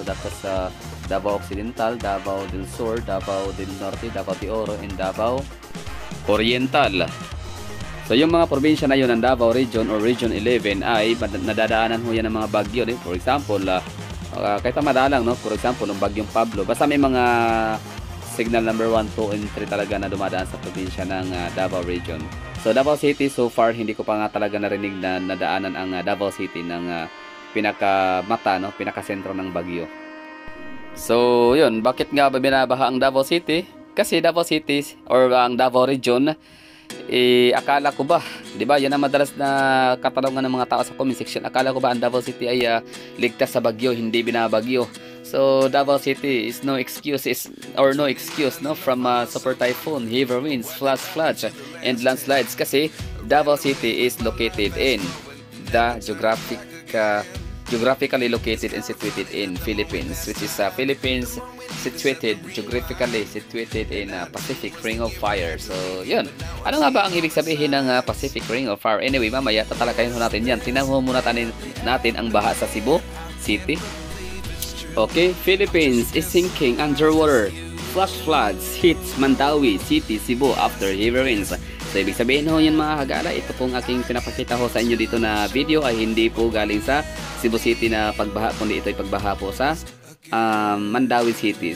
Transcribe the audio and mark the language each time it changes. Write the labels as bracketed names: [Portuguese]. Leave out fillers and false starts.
[English] So that was Davao Occidental, Davao del Sur, Davao del Norte, Davao de Oro, and Davao Oriental. [Filipino] So yung mga probinsya na yun ng Davao Region or Region 11 ay nadadaanan ho yan ng mga bagyo, eh. [English] For example, [Filipino] kahit madalang, no? For example, ng bagyong Pablo, basta may mga signal number 1, 2, and 3 talaga na dumadaan sa probinsya ng Davao Region. So Davao City, [English] so far [Filipino] hindi ko pa nga talaga narinig na nadaanan ang Davao City ng pinakamata, no? Pinakasentro ng bagyo. So yun, bakit nga ba binabaha ang Davao City? Kasi Davao City or ang Davao Region, akala ko ba, di ba, yan ang madalas na katanungan ng mga tao sa comment section, akala ko ba ang Davao City ay ligtas sa bagyo, hindi binabagyo? [English] So Davao City is no excuse, no, from super typhoon, heavy winds, floods, and landslides, kasi Davao City is located in the geographic geographically located and situated in Philippines, which is Philippines geographically situated in Pacific Ring of Fire. [Filipino] So, yun. Ano nga ba ang ibig sabihin ng Pacific Ring of Fire? Anyway, mamaya tatalakayin natin yan. Tingnan muna natin ang baha sa Cebu City. [English] Okay, Philippines is sinking underwater. Flash floods hits Mandawi City, Cebu after heavy rains. [Filipino] So, ibig sabihin ho yan mga kagala, ito pong aking pinapakita ho sa inyo dito na video ay hindi po galing sa Cebu City na pagbaha, kundi ito ay pagbaha po sa Mandawi City.